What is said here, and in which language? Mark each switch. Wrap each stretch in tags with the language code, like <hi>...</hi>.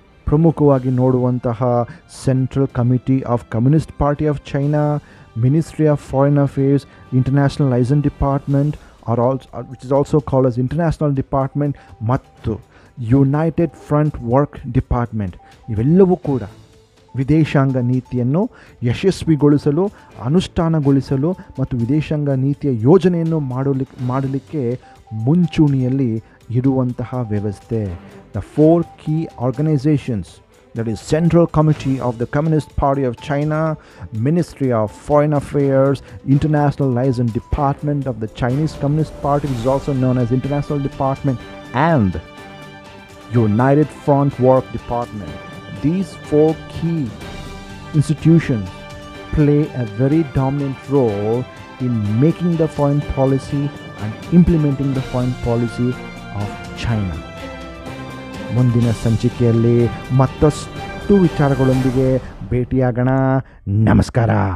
<kn>ಪ್ರಮುಖವಾಗಿ ನೋಡುವಂತಹ central committee of communist party of China, ministry of foreign affairs, international liaison department</kn> <en>which is also called as</en> <kn>international department, ಮತ್ತು United front work department ಇವೆಲ್ಲವೂ ಕೂಡ ವಿದೇಶಾಂಗ ನೀತಿಯನ್ನು ಯಶಸ್ವಿಗೊಳಿಸಲು, ಅನುಷ್ಠಾನಗೊಳಿಸಲು ಮತ್ತು ವಿದೇಶಾಂಗ ನೀತಿಯ ಯೋಜನೆಯನ್ನು ಮಾಡಲಿಕ್ಕೆ ಮುಂಚೂಣಿಯಲ್ಲಿ ಇರುವಂತಹ ವ್ಯವಸ್ಥೆ.</kn> <en>The 4 key organizations, that is Central Committee of the Communist Party of China, Ministry of Foreign Affairs, International Liaison Department of the Chinese Communist Party, which is also known as International Department, and United Front Work Department. These 4 key institutions play a very dominant role in making the foreign policy and implementing the foreign policy of China.</en> <kn>ಮುಂದಿನ ಸಂಚಿಕೆಯಲ್ಲಿ ಮತ್ತಷ್ಟು ವಿಚಾರಗಳೊಂದಿಗೆ ಭೇಟಿಯಾಗೋಣ. ನಮಸ್ಕಾರ.</kn>